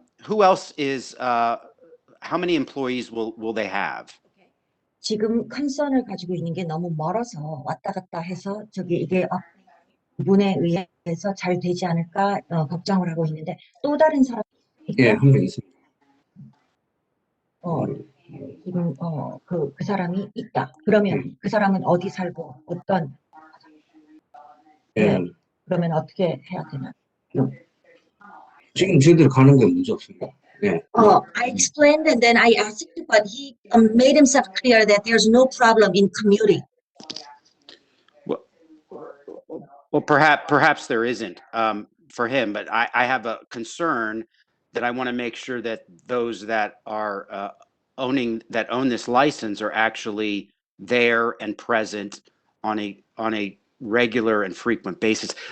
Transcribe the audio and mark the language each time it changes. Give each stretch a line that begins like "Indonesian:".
English: Who else is, how many employees will they have?
Korean: 지금 컨선을 가지고 있는 게 너무 멀어서 왔다 갔다 해서 이게 문에 의해서 잘 되지 않을까 걱정을 하고 있는데 또 다른 사람이 예, 한 명 있습니다. 지금 그 사람이 있다. 그러면 그 사람은 어디 살고 어떤 예. 그러면 어떻게 해야 되나? 지금 저희들 가는 게 문제 없습니다. 예.
English: I explained and then I asked him, but he made himself clear that there's no problem in commuting. Well, perhaps there isn't for him, but I have a concern that I want to make sure that those that are own this license are actually there and present on a regular and frequent basis.